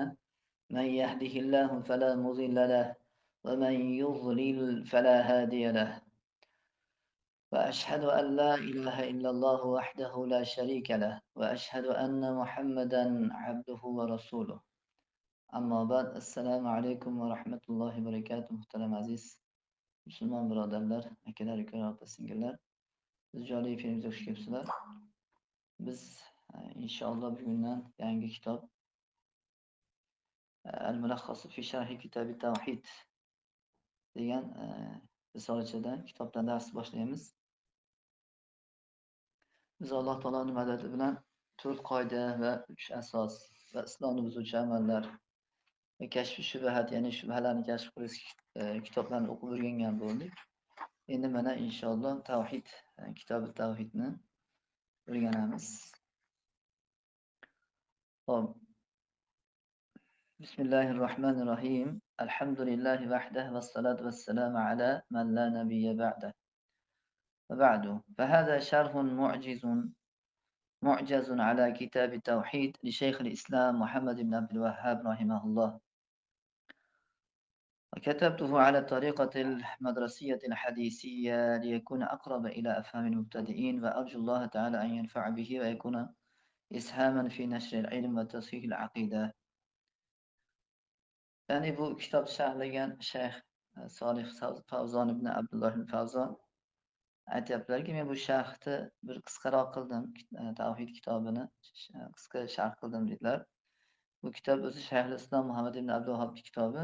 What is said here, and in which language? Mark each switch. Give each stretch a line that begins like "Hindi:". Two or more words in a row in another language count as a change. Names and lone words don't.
Arabic: من يهده الله فلا مضل له ومن يضلل فلا هادي له وأشهد أن لا إله إلا الله وحده لا شريك له وأشهد أن محمدا عبده ورسوله أما بعد السلام عليكم ورحمة الله وبركاته
Uzbek: Muhtaram aziz musulmon birodarlar, akalar, ukalar, opa-singillar, biz joliy filmimizga xush kelibsizlar. Biz inshaalloh bugundan yangi kitob Al-Mulakhas fi Sharh Kitab at-Tawhid degan risolachadan kitobdan dars boshlaymiz. Biz Alloh taoloning madadi bilan 4 qoida va 3 asos va islomni buzuvchi amallar va kashf shubhat, ya'ni shubhalarni kashf qilish kitoblarni o'qib o'rgangan bo'ldik. Endi mana inshaalloh tavhid kitobi tavhidni o'rganamiz. Xo'p, Bismillahirrahmanirrahim.
Arabic: الحمد لله وحده والصلاة والسلام على من لا نبي بعده. وبعد فهذا شرح معجز على كتاب التوحيد لشيخ الإسلام محمد بن عبد الوهاب رحمه الله، وكتبته على الطريقة المدرسية الحديثية ليكون أقرب إلى أفهام المبتدئين، وأرجو الله تعالى أن ينفع به ويكون إسهاما في نشر العلم وتصحيح العقيدة.
Uzbek: Yani bu kitap sharhlagan Shayx Solih Favzon ibn Abdulloh ibn Favzon aytyaptilarki, men bu sharhni bir qisqaroq qildim, tavhid kitobini qisqa sharh qildim dedilar. Bu kitob o'zi Shayxul Islom Muhammad ibn Abdul Vahhobning kitobi.